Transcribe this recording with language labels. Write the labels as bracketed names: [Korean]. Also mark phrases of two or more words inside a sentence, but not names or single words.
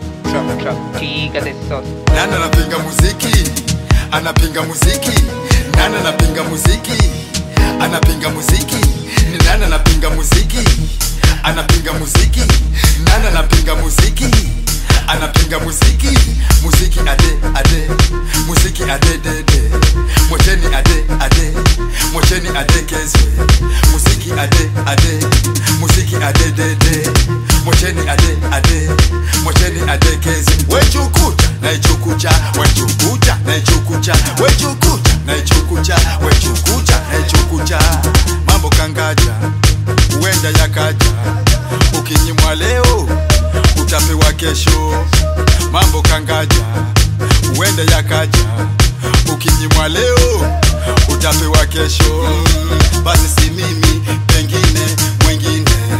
[English] Trap, trap, [Hindi] ठीक है, [English] this song. [Swahili] Nani anapinga muziki? Anapinga muziki. Nani anapinga muziki? Anapinga muziki. Ni nani anapinga muziki? Anapinga muziki. Nani anapinga muziki? Anapinga muziki. Muziki ade, ade. Muziki ade, de, de. Mwacheni ade, ade. Mwacheni ade, Kezi. Muziki ade, ade. Muziki ade, de, de. Mwacheni ade, ade. Mwacheni ade kezi. Wechukucha, naichukucha, wechukucha, naichukucha, wechukucha, naichukucha, naichukucha. Mambo kangaja, huenda yakaja. Ukinyimwa leo, utapewa kesho. Mambo kangaja, huenda yakaja. Ukinyimwa leo, utapewa kesho. Mm, basi si mimi, pengine mwingine.